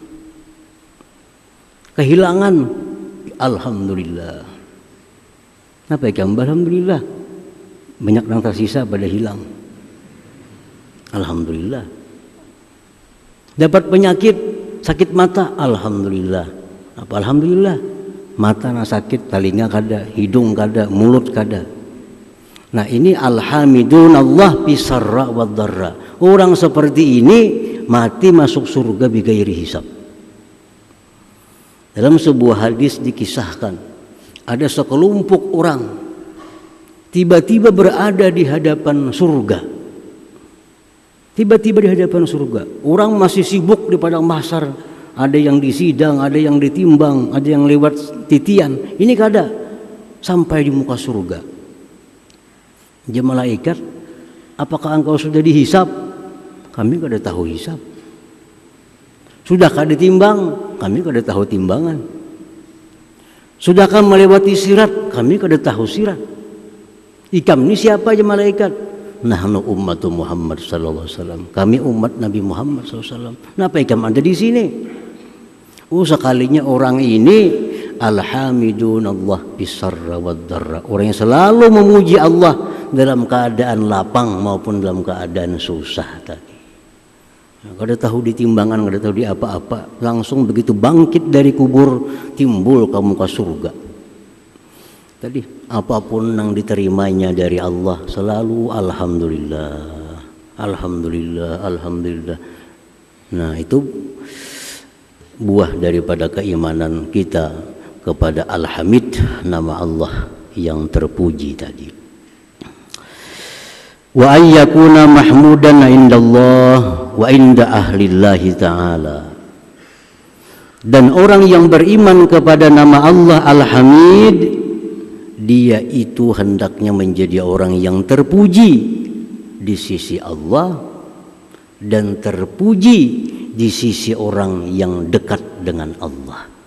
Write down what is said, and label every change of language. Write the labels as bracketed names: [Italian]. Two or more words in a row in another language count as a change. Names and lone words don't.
[Indonesian] Kehilangan alhamdulillah. Apa yang alhamdulillah, banyak yang tersisa pada hilang. Alhamdulillah. Dapat penyakit, sakit mata, alhamdulillah. Apa alhamdulillah? Mata na sakit, telinga kada, hidung kada, mulut kada. Nah, ini [Arabic] الحامدون الله بالسراء والضراء. [Indonesian] Orang seperti ini mati masuk surga [Arabic] بغير حساب. [Indonesian] Dalam sebuah hadis dikisahkan, ada sekelompok orang tiba-tiba berada di hadapan surga. Tiba-tiba di hadapan surga. Orang masih sibuk di padang mahsyar. Ada yang disidang, ada yang ditimbang, ada yang lewat titian. Ini kada sampai di muka surga. Dia malaikat, apakah engkau sudah dihisab? Kami kada tahu hisab. Sudah kada ditimbang? Kami kada tahu timbangan. Sudahkah melewati sirat? Kami kada tahu sirat. Ikam ini siapa aja malaikat? [Arabic] نحن أمة محمد صلى الله عليه وسلم. [Indonesian] Kami umat Nabi Muhammad [Arabic] صلى الله عليه وسلم. [Indonesian] Kenapa ikam ada di sini? Sekalinya orang ini [Arabic] الحامدون الله بالسراء والضراء. [Indonesian] Orang yang selalu memuji Allah dalam keadaan lapang maupun dalam keadaan susah tadi. Kada tahu di timbangan, kada tahu di apa-apa, langsung begitu bangkit dari kubur timbul ke muka surga. Tadi apapun yang diterimanya dari Allah selalu alhamdulillah, alhamdulillah, alhamdulillah. Nah, itu buah daripada keimanan kita kepada Al-Hamid, nama Allah yang terpuji tadi. [Arabic] وأن يكون محمودا عند الله وعند أهل الله تعالى. [Indonesian] Dan orang yang beriman kepada nama Allah Al-Hamid, dia itu hendaknya menjadi orang yang terpuji di sisi Allah dan terpuji di sisi orang yang dekat dengan Allah.